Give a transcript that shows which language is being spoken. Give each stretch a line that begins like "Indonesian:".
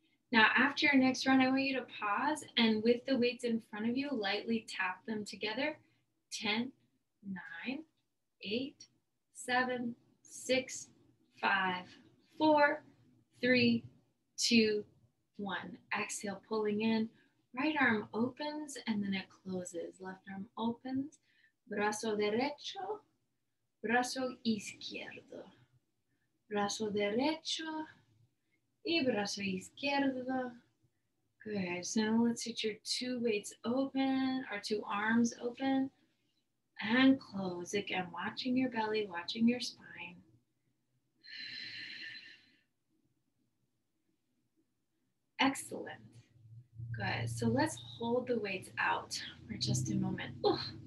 English: Now, after your next round, I want you to pause and with the weights in front of you, lightly tap them together. 10, 9, 8, 7, 6, 5, 4, 3, 2, 1. Exhale, pulling in. Right arm opens and then it closes. Left arm opens.
Spanish: Brazo derecho, brazo izquierdo. Brazo derecho y brazo izquierdo.
English: Good. So now let's get your 2 weights open, or 2 arms open and close. Again, watching your belly, watching your spine. Excellent. Good. So let's hold the weights out for just a moment. Ooh.